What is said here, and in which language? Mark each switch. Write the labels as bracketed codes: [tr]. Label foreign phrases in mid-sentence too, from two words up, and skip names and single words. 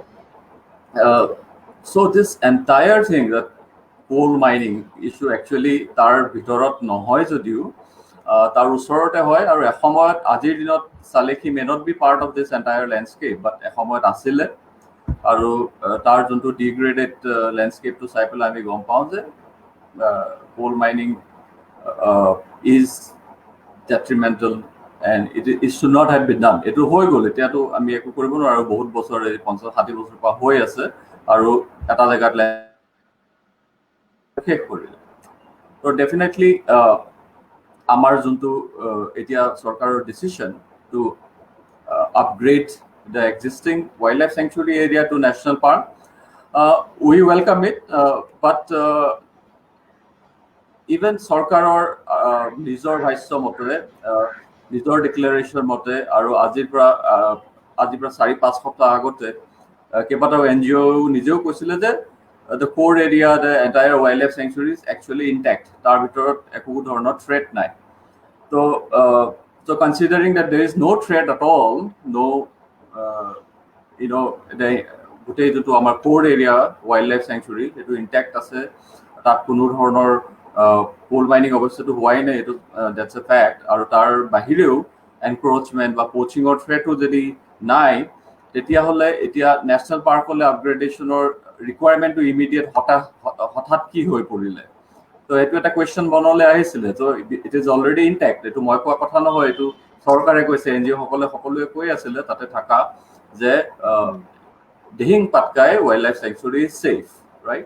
[en] so this entire thing that coal mining issue actually [as] তাৰ ভিতৰত নহয় যদিও তাৰ ওচৰতে হয় আৰু এসময়ত আজিৰ দিনত চালেকি মে [en] not be part of this entire landscape but [as] এসময়ত আছিলে আৰু তাৰ যোনটো [en] degraded landscape [as] চাই পেলাই আমি গম পাওঁ যে [en] coal mining is detrimental and it should not have been done [as] এইটো হৈ গ'ল এতিয়াতো আমি একো কৰিব নোৱাৰোঁ বহুত বছৰ 50-60 বছৰ পৰা হৈ আছে আৰু এটা জেগাত শেষ কৰিলে তো ডেফিনেটলি আমাৰ যোনটো এতিয়া চৰকাৰৰ [en] decision to upgrade the existing wildlife sanctuary area to national park. We welcome it, but even [as] Sarkarar নিজৰ ভাষ্য মতে নিজৰ ডিক্লেৰেশ্যন মতে আৰু আজিৰ পৰা 4-5 সপ্তাহ আগতে কেইবাটাও NGO নিজেও কৈছিলে যে [en] the core area, the entire wildlife sanctuary is actually intact. [as] তাৰ ভিতৰত একো ধৰণৰ threat নাই. [en] So considering that there is no threat at all, no the [as] গোটেই যোনটো আমাৰ [en] core area wildlife sanctuary সেইটো intact [as] আছে, তাত কোনো ধৰণৰ [en] coal mining [as] অৱস্থাটো হোৱাই নাই, এইটো [en] that's a fact. [as] আৰু তাৰ বাহিৰেও encroachment বা poachingৰ threatও যদি নাই, তেতিয়াহ'লে এতিয়া [en] national park upgradation requirement immediate [as] হঠাৎ কি হৈ পৰিলে? তো এইটো এটা কুৱেশ্যন বনলৈ আহিছিলে। তো [en] it is already intact, [as] এইটো মই কোৱা কথা নহয়, এইটো চৰকাৰে কৈছে, NGO সকলে সকলোৱে কৈ আছিলে তাতে থকা যে দিহিং পাটকাই ৱাইল্ড লাইফ চেংচুৰী [en] is safe, right?